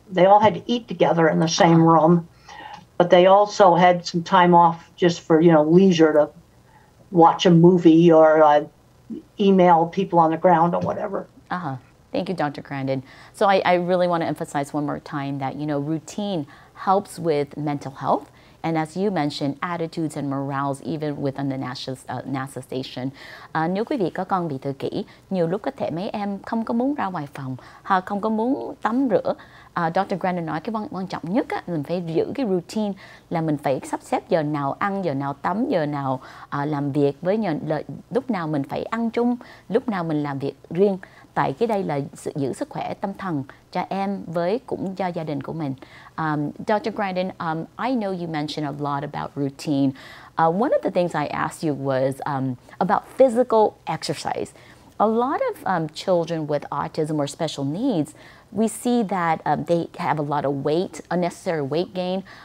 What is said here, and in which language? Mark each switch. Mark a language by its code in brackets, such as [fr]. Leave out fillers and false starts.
[en] They all had to eat together in the same room, but they also had some time off just for, you know, leisure to watch a movie or email people on the ground or whatever. Thank you, Dr. Grandin. So I really want to emphasize one more time that, you know, routine helps with mental health. And as you mentioned, attitudes and morals even within the NASA station. [vi] Nếu quý vị có con bị tự kỷ, nhiều lúc có thể mấy em không có muốn ra ngoài phòng, không có muốn tắm rửa. Dr. Grandin nói cái quan trọng nhất á, mình phải giữ cái routine là mình phải sắp xếp giờ nào ăn, giờ nào tắm, giờ nào làm việc với lúc nào mình phải ăn chung, lúc nào mình làm việc riêng. Tại cái đây là sự giữ sức khỏe tâm thần cho em với cũng cho gia đình của mình. [en] Dr. Grandin, I know you mentioned a lot about routine. One of the things I asked you was about physical exercise. A lot of children with autism or special needs, we see that they have a lot of weight, unnecessary weight gain.